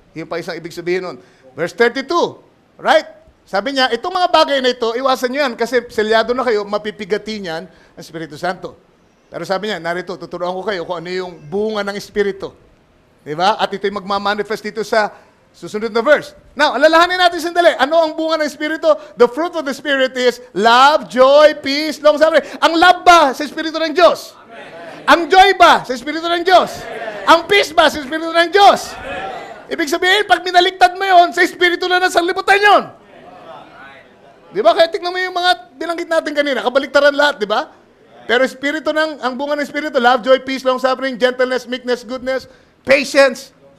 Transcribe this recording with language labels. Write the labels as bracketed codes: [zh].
[tl] Yung pa isang ibig sabihin nun. Verse 32, right? Sabi niya, itong mga bagay na ito, iwasan niyo yan kasi selyado na kayo, mapipigati niyan ang Espiritu Santo. Pero sabi niya, narito, tuturuan ko kayo kung ano yung bunga ng Espiritu. Diba? At ito'y magmamanifest dito sa susunod na verse. Now, alalahanin natin sandali. Ano ang bunga ng Espiritu? [en] The fruit of the Spirit is love, joy, peace, long-suffering. [tl] Ang love ba sa Espiritu ng Diyos? Amen. Ang joy ba sa Espiritu ng Diyos? Amen. Ang peace ba sa Espiritu ng Diyos? Amen. Ibig sabihin, pag minaliktad mo yon, sa Espiritu na nasa libutan yon. Di ba? Kaya tignan mo yung mga binanggit natin kanina, kabaliktaran lahat, di ba? Pero Espiritu ang bunga ng Espiritu, [en] love, joy, peace, long-suffering, gentleness, meekness, goodness, patience.